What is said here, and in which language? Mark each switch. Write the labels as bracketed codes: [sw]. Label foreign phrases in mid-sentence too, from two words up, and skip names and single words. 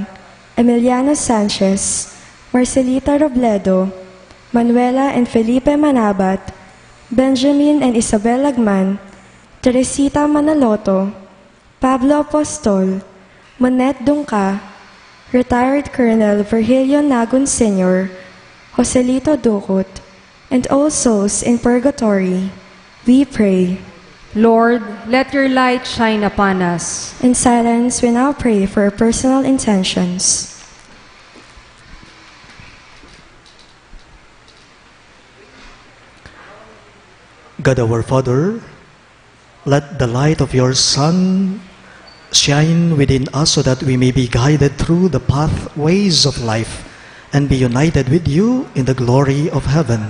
[en] Emiliano Sanchez, Marcelita Robledo, Manuela and Felipe Manabat, Benjamin and Isabel Lagman, Teresita Manaloto, Pablo Apostol, Monette Dungca, retired Colonel Virgilio Nagun Sr., Joselito Ducut, and all souls in purgatory. We pray. Lord, let your light shine upon us. In silence, we now pray for our personal intentions. God our Father, let the light of your Son shine within us so that we may be guided through the pathways of life and be united with you in the glory of heaven.